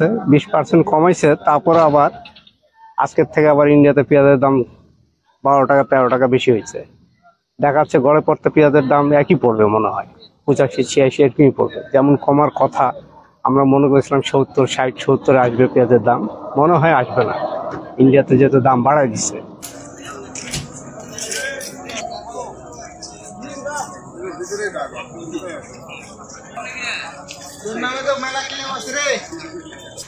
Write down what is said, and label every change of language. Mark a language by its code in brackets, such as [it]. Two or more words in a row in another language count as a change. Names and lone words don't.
[bn] 20% কমাইছে, তারপর আবার আজকের থেকে আবার ইন্ডিয়াতে পেঁয়াজের দাম 12 টাকা 13 টাকা বেশি হয়েছে। দেখা যাচ্ছে গড়ে পড়তে পেঁয়াজের দাম একই পড়বে, মনে হয় 85-86 এরকমই পড়বে। যেমন কমার কথা, আমরা মনে করেছিলাম 70-60-70 আসবে পেঁয়াজের দাম, মনে হয় আসবে না। ইন্ডিয়াতে যেহেতু দাম বাড়াই দিচ্ছে। [es] Tú no me das mala que le vas a hacer.